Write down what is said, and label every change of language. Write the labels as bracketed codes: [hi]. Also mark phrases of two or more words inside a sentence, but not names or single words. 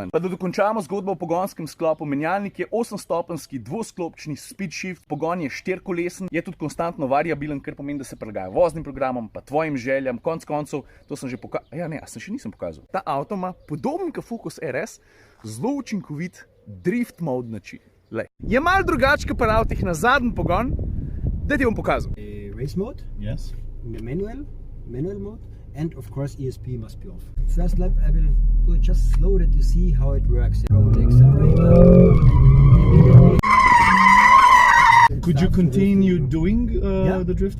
[sl] Pa da dokončamo zgodbo o pogonskem sklopu, menjalnik je 8-stopenjski dvosklopčni [en] speed shift, [sl] pogon je 4-kolesen, je tudi konstantno variabilen, kar pomeni, da se prilagaja voznim programom, pa tvojim željam, konec koncev. To sem že pokazal. Ja, ne, sem še nisem pokazal. Ta avto ima podoben kot Focus RS, zelo učinkovit [en] drift mode [sl] način. Lej. Je malo drugačen kot pri avtih na zadnji pogon, da ti bom pokazal. [en] Race mode, Yes. manual mode, and of course ESP must be off. First lap I will do it just slow that you see how it works. Go the accelerator. Immediately. Could you continue doing the drift?